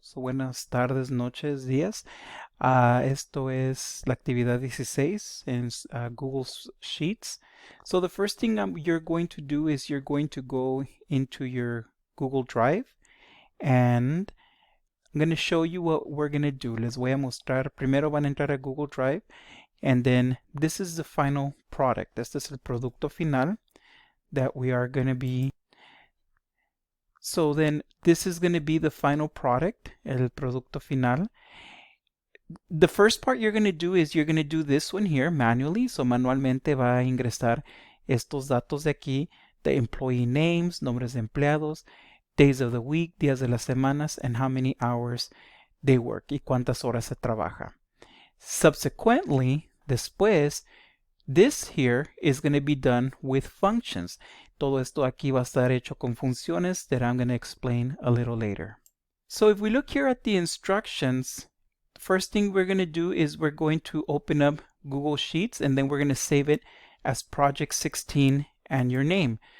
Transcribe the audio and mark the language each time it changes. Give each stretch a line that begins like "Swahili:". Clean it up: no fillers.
Spanish: So buenas tardes, noches, días. Esto es la actividad 16 en Google Sheets.
English: So the first thing you're going to do is you're going to go into your Google Drive, and I'm going to show you what we're going to do.
Spanish: Les voy a mostrar. Primero van a entrar a Google Drive,
English: and then this is the final product.
Spanish: Este es el producto final
English: that we are going to be. So then this is going to be the final product,
Spanish: el producto final.
English: The first part you're going to do is you're going to do this one here manually.
Spanish: So manualmente va a ingresar estos datos de aquí,
English: the employee names,
Spanish: nombres de empleados,
English: days of the week,
Spanish: días de las semanas,
English: and how many hours they work
Spanish: y cuántas horas se trabaja.
English: Subsequently,
Spanish: después,
English: this here is going to be done with functions.
Spanish: Todo esto aquí va a estar hecho con funciones
English: that I'm going to explain a little later. So if we look here at the instructions, the first thing we're going to do is we're going to open up Google Sheets, and then we're going to save it as Project 16 and your name.